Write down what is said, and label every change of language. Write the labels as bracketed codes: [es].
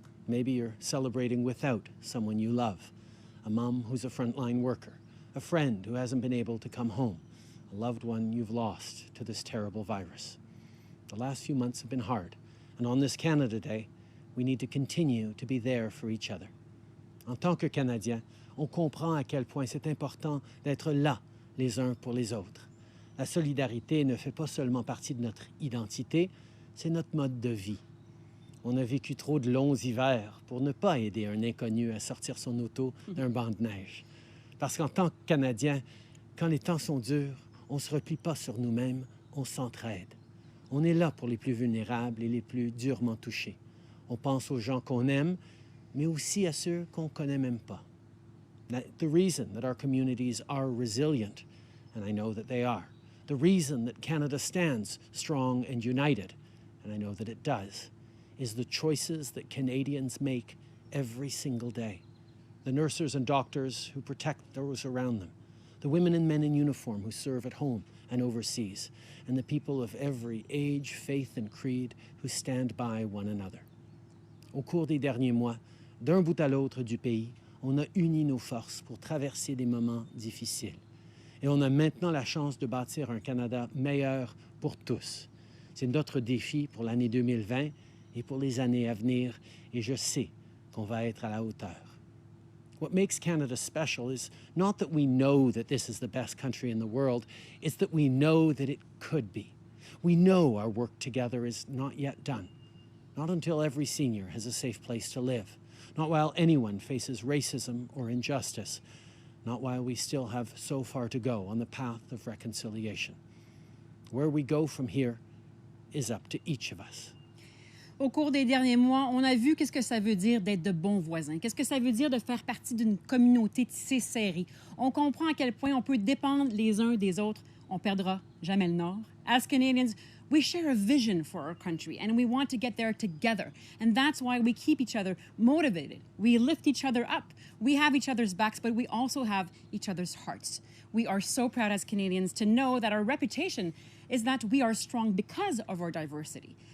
[en] Maybe you're celebrating without someone you love, a mom who's a frontline worker, a friend who hasn't been able to come home, a loved one you've lost to this terrible virus. The last few months have been hard, and on this Canada Day, we need to continue to be there for each other. [fr] En tant que Canadiens, on comprend à quel point c'est important d'être là les uns pour les autres. La solidarité ne fait pas seulement partie de notre identité, c'est notre mode de vie. On a vécu trop de longs hivers pour ne pas aider un inconnu à sortir son auto d'un banc de neige. Parce qu'en tant que Canadiens, quand les temps sont durs, on ne se replie pas sur nous-mêmes, on s'entraide. On est là pour les plus vulnérables et les plus durement touchés. On pense aux gens qu'on aime, mais aussi à ceux qu'on ne connaît même pas. [en] The reason that our communities are resilient, and I know that they are, the reason that Canada stands strong and united, and I know that it does, is the choices that Canadians make every single day. The nurses and doctors who protect those around them, the women and men in uniform who serve at home and overseas, and the people of every age, faith, and creed who stand by one another. [fr] Au cours des derniers mois, d'un bout à l'autre du pays, on a uni nos forces pour traverser des moments difficiles. Et on a maintenant la chance de bâtir un Canada meilleur pour tous. C'est notre défi pour l'année 2020 et pour les années à venir, et je sais qu'on va être à la hauteur. [en] What makes Canada special is not that we know that this is the best country in the world, it's that we know that it could be. We know our work together is not yet done. Not until every senior has a safe place to live. Not while anyone faces racism or injustice. Not while we still have so far to go on the path of reconciliation. Where we go from here is up to each of us. [fr] Au cours des derniers mois, on a vu qu'est-ce que ça veut dire d'être de bons voisins. Qu'est-ce que ça veut dire de faire partie d'une communauté tissée serrée. On comprend à quel point on peut dépendre les uns des autres. On perdra jamais le Nord. [en] As Canadians, we share a vision for our country and we want to get there together. And that's why we keep each other motivated. We lift each other up. We have each other's backs, but we also have each other's hearts. We are so proud as Canadians to know that our reputation is that we are strong because of our diversity.